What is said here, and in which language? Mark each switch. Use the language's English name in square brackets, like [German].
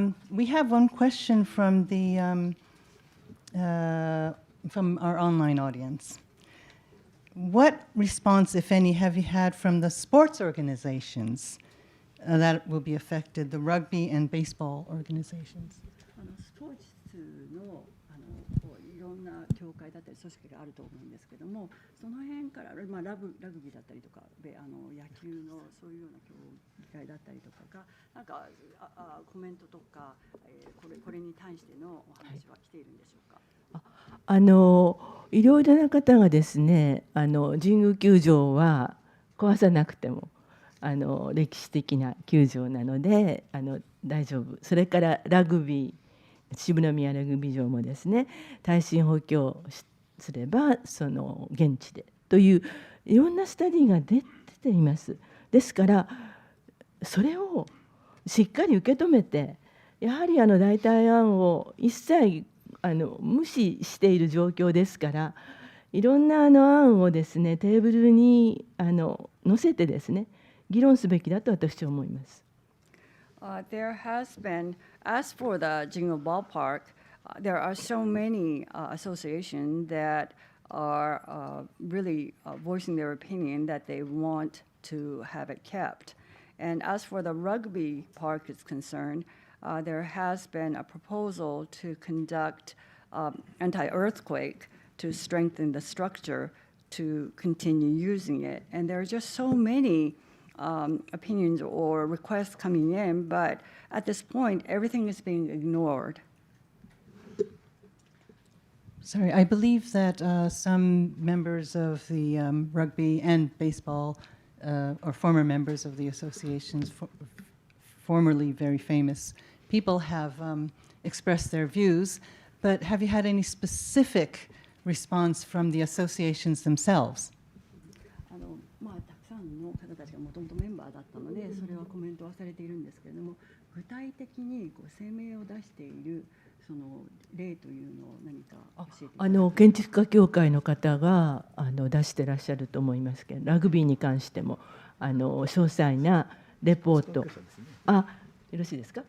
[English] We have one question from our online audience. What response, if any, have you had from the sports organizations that will be affected, the rugby and baseball organizations? [Japanese] スポーツのいろんな協会だったり組織があると思うんですけども、その辺から、ラグビーだったりとか野球のそういうような協会だったりとかがなんかコメントとか、これに対してのお話は来ているんでしょうか。いろいろな方がですね、神宮球場は壊さなくても歴史的な球場なので大丈夫。それからラグビー、秩父宮ラグビー場もですね、耐震補強すればその現地でといういろんなスタディが出ています。ですからそれをしっかり受け止めて、やはり代替案を一切無視している状況ですから、いろんな案をですねテーブルに載せてですね議論すべきだと私は思います。 [English] There has been, as for the Jingu Ballpark, there are so many associations that are really voicing their opinion that they want to have it kept. And as for the rugby park is concerned, there has been a proposal to conduct anti-earthquake to strengthen the structure to continue using it. And there are just so many opinions or requests coming in, but at this point, everything is being ignored. Sorry, I believe that some members of the rugby and baseball, or former members of the associations, formerly very famous people, have express their views, but have you had any specific response from the associations themselves? [Japanese] たくさんの方たちがもともとメンバーだったので、それはコメントはされているんですけれども、具体的に声明を出しているその例というのを何か教えていただけますか？建築家協会の方が出してらっしゃると思いますけど、ラグビーに関しても詳細なレポート、よろしいですか？